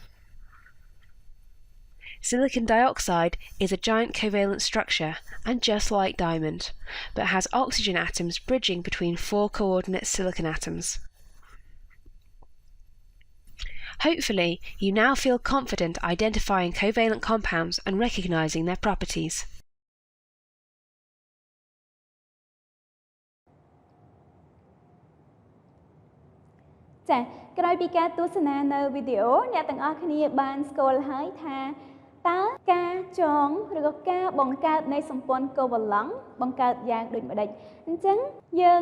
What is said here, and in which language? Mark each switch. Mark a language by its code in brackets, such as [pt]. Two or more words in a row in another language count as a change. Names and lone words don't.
[en] Silicon dioxide is a giant covalent structure and just like diamond, but has oxygen atoms bridging between 4 coordinate silicon atoms. Hopefully, you now feel confident identifying covalent compounds and recognizing their properties. [km] ចា៎ក្រោយពីការទស្សនានៅវីដេអូអ្នកទាំងអស់គ្នាបានស្គាល់ហើយថាតើការចងឬក៏ការបង្កើតនៃសម្ព័ន្ធកូវ៉ាឡង់បង្កើតយ៉ាងដូចម្តេចអញ្ចឹងយើង